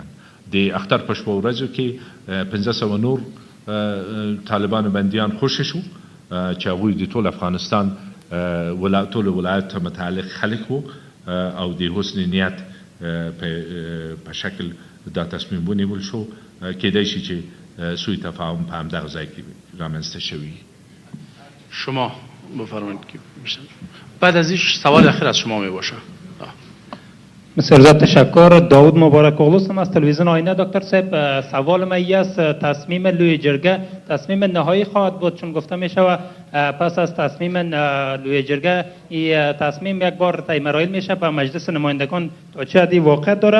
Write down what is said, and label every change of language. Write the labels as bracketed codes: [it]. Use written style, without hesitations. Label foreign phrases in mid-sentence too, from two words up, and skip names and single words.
[ps] د اختر په شپو ورځو کې 1500 نور طالبان بندیان خوشی شو چې هغوی د ټول افغانستان ټول ولایت ته متعلق خلک وو او د حسن نیت په شکل دا تصمیم ونیول شو. کېدای شي چې سوء تفاهم په همدغه ځای کې رامنځته شوی. [fa] شما بفرمایید که بعد از این سوال اخیر از شما می باشه. بسیار زیاد تشکر. داود مبارک اغلو هستم از تلویزیون آینه. دکتر صاحب، سوال من است، تصمیم لوی جرگه تصمیم نهایی خواهد بود؟ چون گفته می شود پس از تصمیم لوی جرگه این تصمیم یک بار طی مراحل میشه به مجلس نمایندگان تا چه حدی واقع داره.